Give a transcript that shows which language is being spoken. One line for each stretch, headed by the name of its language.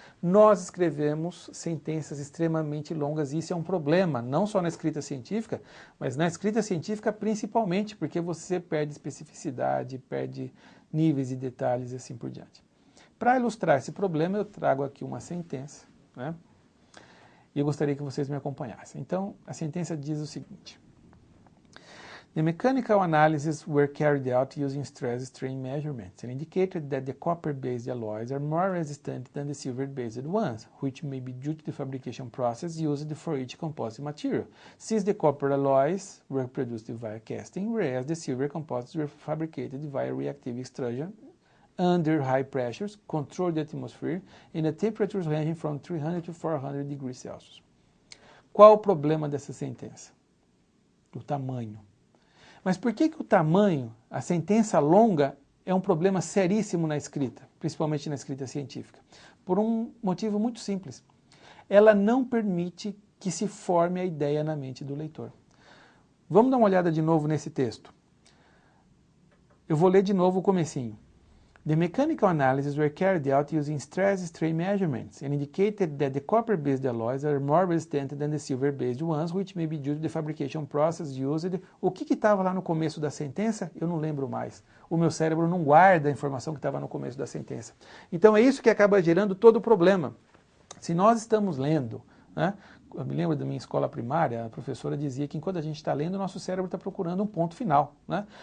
Portuguese: Nós escrevemos sentenças extremamente longas e isso é um problema, não só na escrita científica, mas na escrita científica principalmente, porque você perde especificidade, perde níveis e detalhes e assim por diante. Para ilustrar esse problema, eu trago aqui uma sentença, né? E eu gostaria que vocês me acompanhassem. Então, a sentença diz o seguinte:
English: The mechanical analyses were carried out using stress-strain measurements and indicated that the copper-based alloys are more resistant than the silver-based ones, which may be due to the fabrication process used for each composite material, since the copper alloys were produced via casting, whereas the silver composites were fabricated via reactive extrusion under high pressures, controlled atmosphere, and at temperatures ranging from 300 to 400 degrees Celsius.
Portuguese: Qual o problema dessa sentença? O tamanho. Mas por que o tamanho, a sentença longa, é um problema seríssimo na escrita, principalmente na escrita científica? Por um motivo muito simples. Ela não permite que se forme a ideia na mente do leitor. Vamos dar uma olhada de novo nesse texto. Eu vou ler de novo o comecinho.
English: The mechanical analyses were carried out using stress-strain measurements and indicated that the copper-based alloys are more resistant than the silver-based ones, which may be due to the fabrication process used.
Portuguese: O que estava lá no começo da sentença? Eu não lembro mais. O meu cérebro não guarda a informação que estava no começo da sentença. Então é isso que acaba gerando todo o problema. Se nós estamos lendo, né? Eu me lembro da minha escola primária, a professora dizia que enquanto a gente está lendo, o nosso cérebro está procurando um ponto final, né?